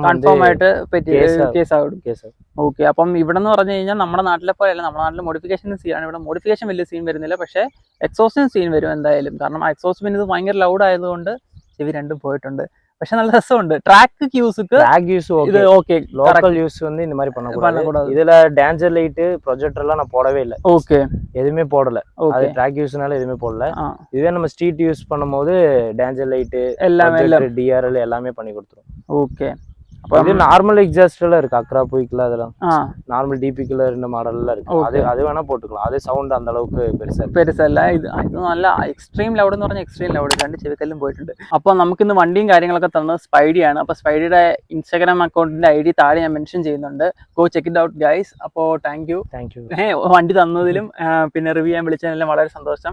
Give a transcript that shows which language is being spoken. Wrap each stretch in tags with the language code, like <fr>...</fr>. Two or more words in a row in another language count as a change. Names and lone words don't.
<ml>ആയിട്ട് കേസ് ആകും. ഓക്കെ അപ്പം ഇവിടെ എന്ന് പറഞ്ഞു കഴിഞ്ഞാൽ നമ്മുടെ നാട്ടിലെ പോലെയല്ല, നമ്മുടെ നാട്ടിൽ മോഡിഫിക്കേഷൻ സീനാണ്. ഇവിടെ മോഡിഫിക്കേഷൻ വലിയ സീൻ വരുന്നില്ല, പക്ഷേ എക്സോസ്റ്റിന് സീൻ വരും എന്തായാലും. കാരണം എക്സോസ്റ്റ് പിന്നെ ഇത് ഭയങ്കര ലൗഡ് ആയതുകൊണ്ട് ചെവി രണ്ടും പോയിട്ടുണ്ട്. പക്ഷെ നല്ല രസമുണ്ട്.</ml> <en>track use</en> <ml>ഇത് ഓക്കെ</ml> <en>local use</en> <ta>வந்து இந்த மாதிரி பண்ணக்கூடாது. இதுல</ta> <en>danger light projector</en> <ta>எல்லாம் நான் போடவே இல்லை. ஓகே எதுவுமே போடல. அது ட்ராக் யூஸ்னால எதுவுமே போடல. இதுவே நம்ம</ta> <en>street use</en> <ta>பண்ணும்போது</ta> <en>danger light</en> <ta>எல்லாமே டிஆர்எல் எல்லாமே பண்ணி கொடுத்துரும். ஓகே இது நார்மல் எக்ஸாஸ்ட்ல இருக்கு, அக்ரா போய்க்குல அதெல்லாம் நார்மல் டிபிக்குல இருந்த மாடல்ல இருக்கு. அது வேணா போட்டுக்கலாம். அது சவுண்ட் அந்த அளவுக்கு</ta> <ml>പെരുസല്ല. ഇത് നല്ല</ml> <en>extreme loud</en> <ml>എന്ന് പറഞ്ഞാൽ</ml> <en>extreme loud,</en> <ml>രണ്ട് ചെവിക്കല്ലും പോയിട്ടുണ്ട്. അപ്പോൾ നമുക്കിന്ന് വണ്ടിയും കാര്യങ്ങളൊക്കെ തന്നത് സ്പൈഡിയാണ്. അപ്പോൾ സ്പൈഡിയുടെ ഇൻസ്റ്റാഗ്രാം അക്കൗണ്ടിന്റെ ID താഴെ ഞാൻ മെൻഷൻ ചെയ്യുന്നുണ്ട്.</ml> <en>go check it out guys.</en> <ml>അപ്പോൾ</ml> <en>thank you</en> <ml>വണ്ടി തന്നതിലും പിന്നെ റിവ്യൂ ചെയ്യാൻ വിളിച്ചതിനെല്ലാം വളരെ സന്തോഷം.</ml>